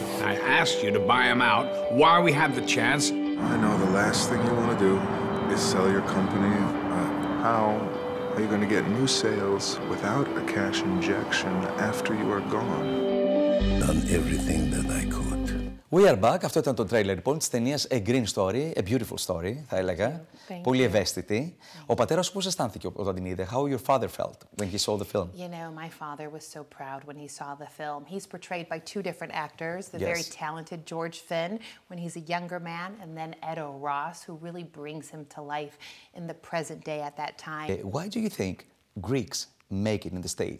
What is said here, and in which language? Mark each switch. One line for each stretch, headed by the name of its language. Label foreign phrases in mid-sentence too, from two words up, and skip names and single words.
English: I asked you to buy him out while we had the chance. I know the last thing you want to do is sell your company. How are you going to get new sales without a cash injection after you are gone? Done everything that I could. We are back.
Greek: Αυτό ήταν το τρέιλερ λοιπόν της ταινίας A Green Story, A Beautiful Story, θα έλεγα. Πολύ ευαίσθητη. Ο πατέρας σου πώς αισθάνθηκε όταν την είδε?
English: How your father felt when he saw the film? You know, my father was so proud when he saw the film. He's portrayed by two different actors, the very talented George Finn when he's a younger man, and then Edo Ross, who really brings him to life in the present day at that time. Why do you think Greeks make it in the States?